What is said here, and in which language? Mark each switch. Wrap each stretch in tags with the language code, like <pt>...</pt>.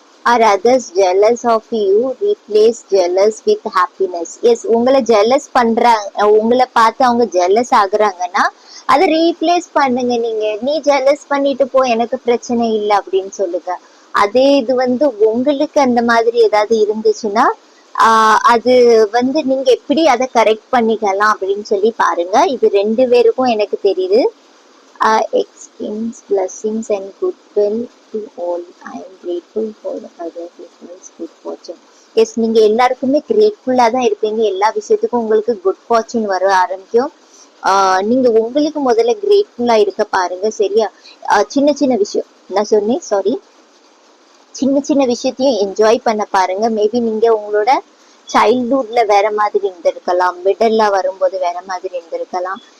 <en>Are others jealous of you? Replace jealous with happiness.</en> <ta>Yes, உங்களை jealous பண்றாங்க, உங்களை பார்த்து அவங்க ஜெலஸ் ஆகுறாங்கன்னா அதை ரீப்ளேஸ் பண்ணுங்க. நீ ஜெலஸ் பண்ணிட்டு போ, எனக்கு பிரச்சனை இல்லை அப்படின்னு சொல்லுங்க. அதே இது வந்து உங்களுக்கு அந்த மாதிரி ஏதாவது இருந்துச்சுன்னா அது வந்து நீங்க எப்படி அதை கரெக்ட் பண்ணிக்கலாம் அப்படின்னு சொல்லி பாருங்க. இது ரெண்டு பேருக்கும் எனக்கு தெரியுது.</ta> <en>Experience blessings and goodwill to all. I am grateful for the other people's good fortune.</en> <ta>S, நீங்க எல்லாருக்குமே கிரேட்ஃபுல்லா தான் இருப்பீங்க. எல்லா விஷயத்துக்கும் உங்களுக்கு குட் ஃபார்ச்சூன் வர ஆரம்பிக்கும். நீங்க உங்களுக்கு முதல்ல கிரேட்ஃபுல்லா இருக்க பாருங்க. சரியா? சின்ன சின்ன விஷயம் நான் சொன்னேன், சாரி, சின்ன சின்ன விஷயத்தையும் என்ஜாய் பண்ண பாருங்க. மேபி நீங்க உங்களோட சைல்ட்ஹுட்ல வேற மாதிரி இருந்திருக்கலாம், மிடில் வரும்போது வேற மாதிரி இருந்திருக்கலாம்.</ta>